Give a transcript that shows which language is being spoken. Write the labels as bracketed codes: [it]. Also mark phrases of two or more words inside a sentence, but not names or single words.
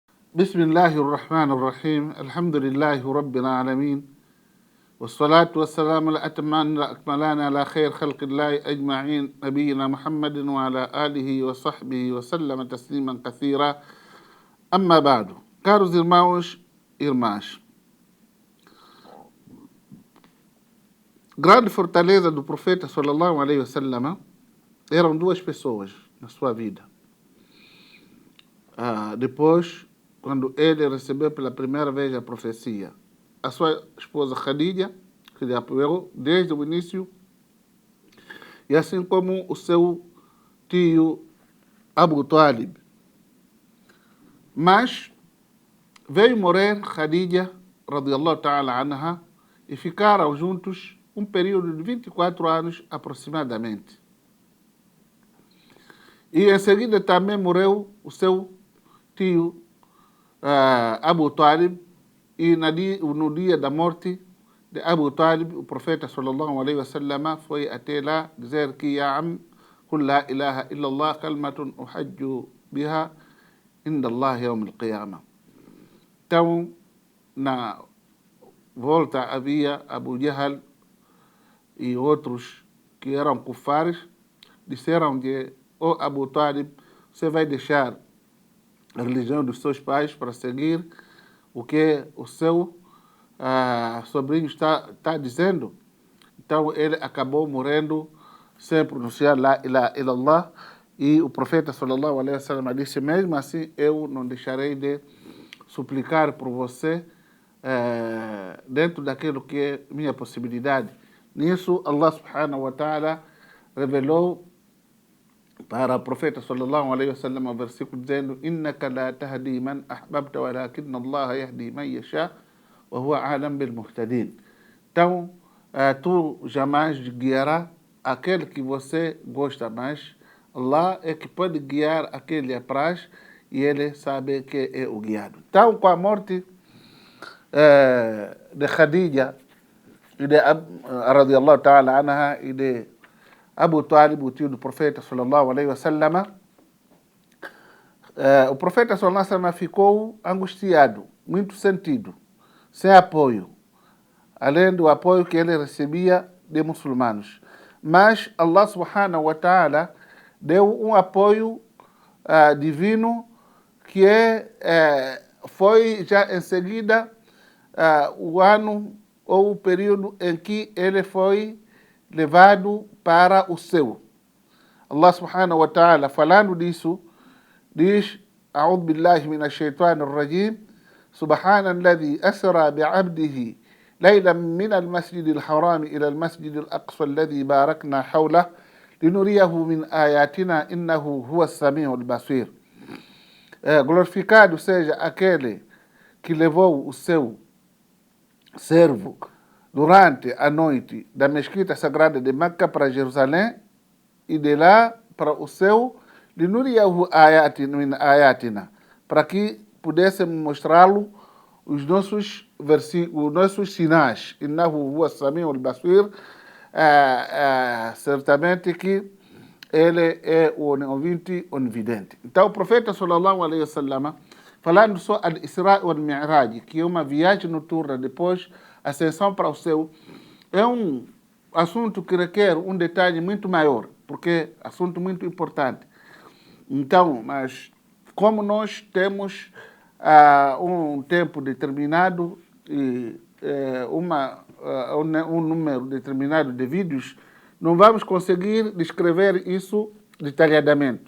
[ar] بسم الله الرحمن الرحيم الحمد لله رب العالمين والصلاة والسلام الأتمان الأكملان على خير خلق الله أجمعين نبينا محمد وعلى آله وصحبه وسلم تسليما كثيرا أما بعد. [pt] Caros irmãos e irmãs, grande fortaleza do profeta [ar] صلى الله عليه وسلم [pt] eram duas pessoas na sua vida. Depois, quando ele recebeu pela primeira vez a profecia, a sua esposa Khadija, que lhe apoiou desde o início, e assim como o seu tio Abu Talib. Mas veio morrer Khadija, [ar] رضي الله تعالى عنها, [pt] e ficaram juntos um período de 24 anos aproximadamente. E em seguida também morreu o seu tio Abu Talib, e no dia da morte de Abu Talib, o profeta [ar] صلى الله عليه وسلم [pt] foi até lá dizer que [ar] يا عم قل لا إله إلا الله كلمة أحاج بها عند الله يوم القيامة. [pt] Então, na volta havia Abu Jahl e outros que eram kufares, disseram que, Abu Talib, você vai deixar a religião dos seus pais para seguir o que o seu sobrinho está dizendo. Então ele acabou morrendo sem pronunciar [ar] لا إله إلا الله, [pt] e o profeta [ar] صلى الله عليه وسلم [pt] disse: mesmo assim eu não deixarei de suplicar por você dentro daquilo que é minha possibilidade. Nisso Allah [ar] سبحانه وتعالى [pt] revelou para o profeta [ar] صلى الله عليه وسلم [pt] o versículo dizendo: [ar] إنك لا تهدي من أحببت ولكن الله يهدي من يشاء وهو أعلم بالمهتدين. [pt] Então, tu jamais guiará aquele que você gosta, mas Allah é que pode guiar aquele apraz, e ele sabe que é o guiado. Então, com a morte de Khadija e de [ar] رضي الله تعالى عنها [pt] e de Abu Talib, o tio do profeta [ar] صلى الله عليه وسلم, [pt] o profeta [ar] صلى الله عليه وسلم [pt] ficou angustiado, muito sentido, sem apoio, além do apoio que ele recebia de muçulmanos. Mas Allah [ar] سبحانه وتعالى [pt] deu um apoio divino, que foi já em seguida o ano ou o período em que ele foi levado para o céu. Allah [ar] سبحانه وتعالى, [pt] falando disso, diz: [ar] أعوذ بالله من الشيطان الرجيم سبحان الذي أسرى بعبده ليلا من المسجد الحرام إلى المسجد الأقصى الذي باركنا حوله لنريه من آياتنا إنه هو السميع البصير. [pt] Glorificado seja aquele que levou o seu servo durante a noite da mesquita sagrada de Meca para Jerusalém, e de lá para o céu, [ar] لنريه من آياتنا, [pt] para que pudéssemos mostrá-lo os nossos sinais. [ar] إنه هو السميع البصير. [pt] Certamente que ele é o ouvinte onividente. Então, o profeta [ar] صلى الله عليه وسلم, [pt] falando só al-Isra wal Mi'raj, que é uma viagem noturna depois ascensão para o céu, é um assunto que requer um detalhe muito maior, porque é assunto muito importante. Então, mas como nós temos um tempo determinado e um número determinado de vídeos, não vamos conseguir descrever isso detalhadamente.